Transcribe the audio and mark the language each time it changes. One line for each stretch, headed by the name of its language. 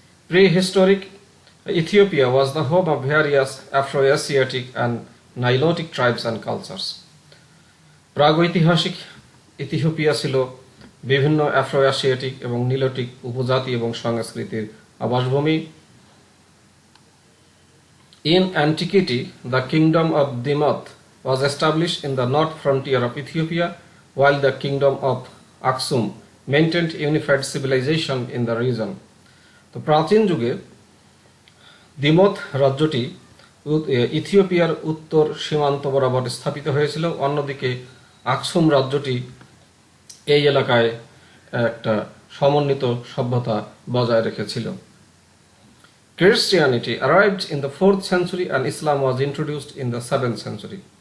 English: Prehistoric Ethiopia was the home of various Afro-Asiatic and Nilotic tribes and cultures.
Bangla: প্রাগৈতিহাসিক Ethiopia ছিল বিভিন্ন Afro Asiatic এবং নিলোটিক উপজাতি এবং সংস্কৃতির আবাসভূমি।
English: In antiquity, the kingdom of Dimoth was established in the north frontier of Ethiopia, while the kingdom of Aksum maintained unified civilization in the region.
Bangla: তো প্রাচীন যুগে দিমথ রাজ্যটি ইথিওপিয়ার উত্তর সীমান্ত বরাবর স্থাপিত হয়েছিল, অন্যদিকে আকসুম রাজ্যটি এই এলাকায় একটা সমন্বিত সভ্যতা বজায় রেখেছিল।
English: Christianity arrived in the 4th century and Islam was introduced in the 7th century.